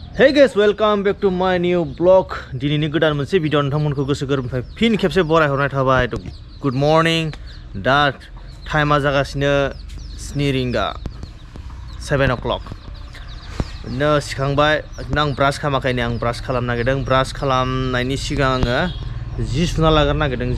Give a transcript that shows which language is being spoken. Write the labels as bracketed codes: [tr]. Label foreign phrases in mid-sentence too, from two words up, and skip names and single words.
[en] Hey guys, welcome back to my new vlog. [brx] दिनैनि गोदान मोनसे भिडिअ नोंथांमोनखौ गोसो गोरबोनिफ्राय फिन खेबसे बरायहरनाय थाबाय। [en] good morning. [brx] दा टाइमा जागासिनो 7 रिंगा 7 o'clock। बिदिनो सिखांबाय आं ब्रास खालामाखैनो आं ब्रास खालामनो नागिरदों। ब्रास खालामनायनि सिगां आङो जि सुना लाग्रो नागिरदों।